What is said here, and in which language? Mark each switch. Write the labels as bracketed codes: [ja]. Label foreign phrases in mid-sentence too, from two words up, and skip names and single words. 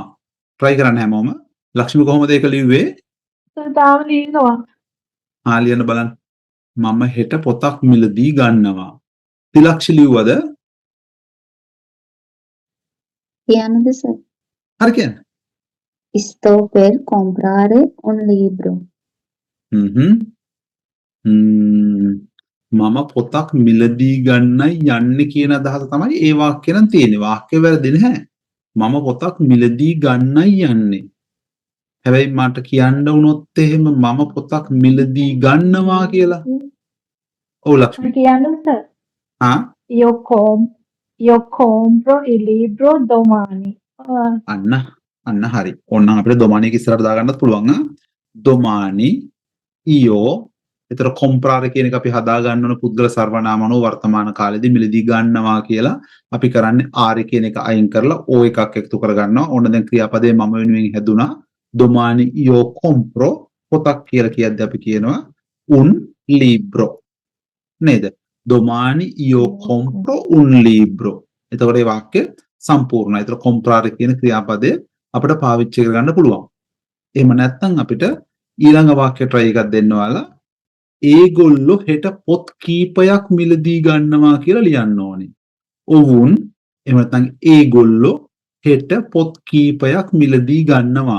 [si] try කරන්න හැමෝම. ලක්ෂ්මී කොහොමද ඒක ලිව්වේ? තාම ලියනවා. ලියන්න බලන්න. මම හෙට පොතක් මිලදී ගන්නවා. තිලක්ෂ ලිව්වද? කියන්නද සර්? හරි කියන්න. [it] Estou per comprare un libro. [si] මම පොතක් මිලදී ගන්නයි යන්නේ කියන අදහස තමයි ඒ වාක්‍යය නම් තියෙන්නේ. වාක්‍ය වැරදි නැහැ. මම පොතක් මිලදී ගන්නයි යන්නේ. හැබැයි මට කියන්න වුණොත් එහෙම මම පොතක් මිලදී ගන්නවා කියලා. ඔව් ලක්ෂ්මී. කියන්නද සර්? [it] Io compro il libro domani. [si] අන්න හරි. ඕනනම් අපිට domani ඉස්සරහට දාගන්නත් පුළුවන්. [it] domani io [si] ඒතර comprare කියන එක අපි හදා ගන්න ඕන පුද්ගල සර්වනාම අනුව වර්තමාන කාලෙදී මිලදී ගන්නවා කියලා අපි කරන්නේ are කියන එක අයින් කරලා o එකක් එකතු කර ගන්නවා. ඕන දැන් ක්‍රියාපදේ මම වෙනුවෙන් හැදුනා. [it] domani io compro [si] පොතක් කියලා කියද්දී අපි කියනවා [it] un libro. [si] නේද? [it] domani io compro un libro. [si] එතකොට මේ වාක්‍ය සම්පූර්ණයි. ඒතර comprare කියන ක්‍රියාපදය අපිට පාවිච්චි කරගන්න පුළුවන්. එහෙම නැත්නම් අපිට ඊළඟ වාක්‍ය try එකක් දෙන්න ඔයාලා. ඒගොල්ලෝ හෙට පොත් කීපයක් මිලදී ගන්නවා කියලා ලියන්න ඕනේ. ඔවුන් එහෙම නැත්නම් ඒගොල්ලෝ හෙට පොත් කීපයක් මිලදී ගන්නවා.